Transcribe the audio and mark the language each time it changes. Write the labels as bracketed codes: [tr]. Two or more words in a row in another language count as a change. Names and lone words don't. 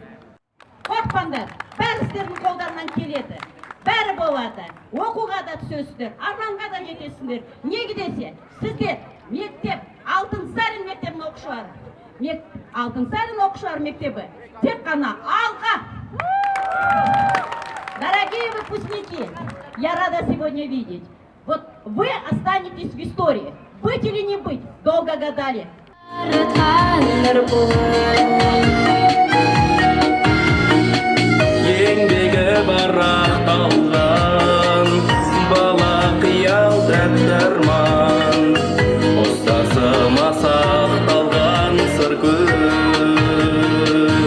[kk] қорықпаңдар, бәрі сіздердің қолдарынан келеді. Бәрі болады. Оқуға да түсесіздер, арманға да жетесіздер. Неге десе, сіздер мектеп, Алтынсарин мектебінің оқушылары. Алтынсарин оқушылар мектебі тек қана алға. [ru] Дорогие выпускники, я рада сегодня видеть. Вот вы останетесь в истории. Быть или не быть, долго гадали. [kk] Еңбегі барақталған бала қиялдаттырман, ұстазы масақталған сыр көп.